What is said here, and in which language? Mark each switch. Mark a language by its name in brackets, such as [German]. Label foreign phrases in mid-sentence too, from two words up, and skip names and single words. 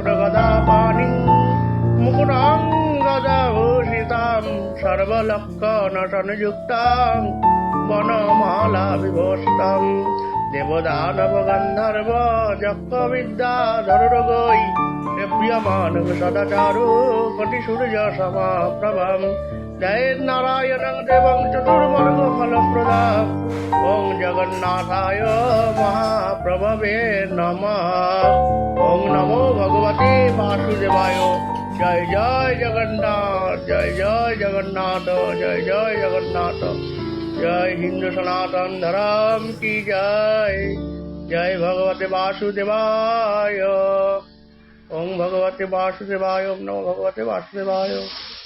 [Sanskrit] গদাপাণিং মুকুটং গদাভূষিতাং সর্বলক্ষণসংযুক্তাং বনমালা বিভূষিতাং দেবদানব গন্ধর্ব যক্ষ বিদ্যাধরগৈ প্রিয়মানং সদাচারু কোটি সূর্য সমাপ্রভম জয় নারায়ণং দেবং চতুর্বর্গ ফলপ্রদাম ওং জগন্নাথায় মহাপ্রভবে নমঃ। ওং নমো ভগবতে বাসুদেবায়। [Bangla] জয় জয় জগন্নাথ, জয় জয় জগন্নাথ, জয় জয় জগন্নাথ। [Hindi] जय हिंदू सनातन धर्म की जय। [Sanskrit] জয় ভগবতে বাসুদেবায়। ওং ভগবতে বাসুদেবায়। ওম নমো ভগবতে বাসুদেবায়।